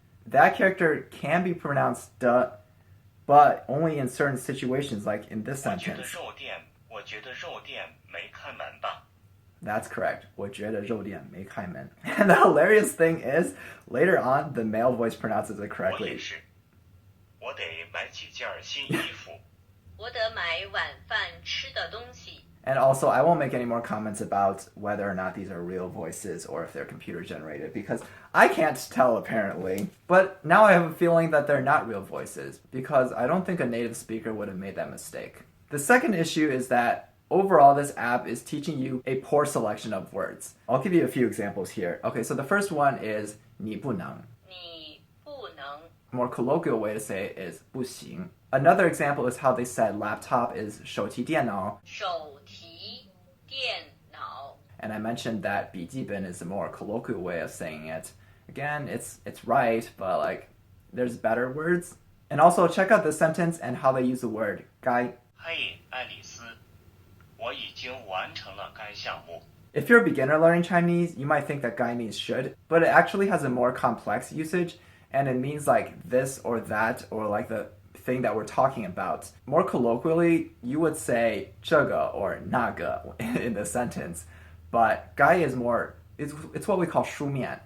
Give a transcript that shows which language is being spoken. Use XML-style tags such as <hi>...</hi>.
<en>That character can be pronounced "的", but only in certain situations, like in this</en> <zh>我觉得</zh> <en>sentence.</en> <zh>我觉得肉店没开门吧。</zh> <en>That's correct.</en> <zh>我觉得肉店没开门.</zh> <en>And the hilarious thing is, later on, the male voice pronounces it</en> <zh>我</zh> <en>correctly.</en> <zh>也是，我得买几件新衣服。我得买晚饭吃的东西。</zh> <en>And also, I won't make any more comments about whether or not these are real voices or if they're computer generated, because I can't tell apparently. But now I have a feeling that they're not real voices, because I don't think a native speaker would have made that mistake. The second issue is that overall this app is teaching you a poor selection of words. I'll give you a few examples here. Okay, so the first one is 你不能.</en> <zh>你不能。</zh> <en>A more colloquial way to say it is 不行. Another example is how they said laptop is 手提电脑.</en> <zh>手提电脑。</zh> <en>And I mentioned that 笔记本is a more colloquial way of saying it. Again, it's right, but like there's better words. And also check out the sentence and how they use the word 该.</en> <zh>嘿，爱丽丝，我已经完成了该项目。</zh> <en>If you're a beginner learning Chinese, you might think that 该 means should, but it actually has a more complex usage, and it means like this or that, or like the thing that we're talking about. More colloquially, you would say 这个 or 那个 in the sentence, but 该 is more, it's what we call 书面.</en>